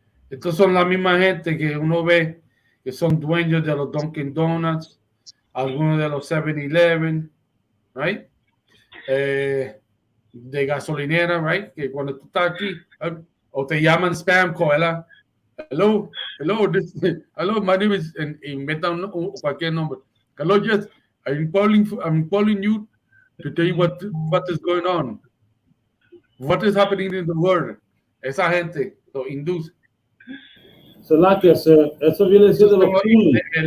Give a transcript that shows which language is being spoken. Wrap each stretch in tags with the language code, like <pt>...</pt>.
<es>Estos son la misma gente que uno ve que son dueños de los Dunkin' Donuts, algunos de los 7-Eleven,</es> <en>right?</en> <es>De gasolinera,</es> <en>right?</en> <es>Que cuando tú estás aquí, o te llaman</es> <en>spam call,</en> <es>¿verdad?</es> <en>Hello, my name is,</en> <es>y inventan cualquier nombre.</es> <en>Hello, yes, I'm calling you to tell you what is going on. What is happening in the world.</en> <es>Esa gente lo induce. Eso viene siendo los coolies.</es>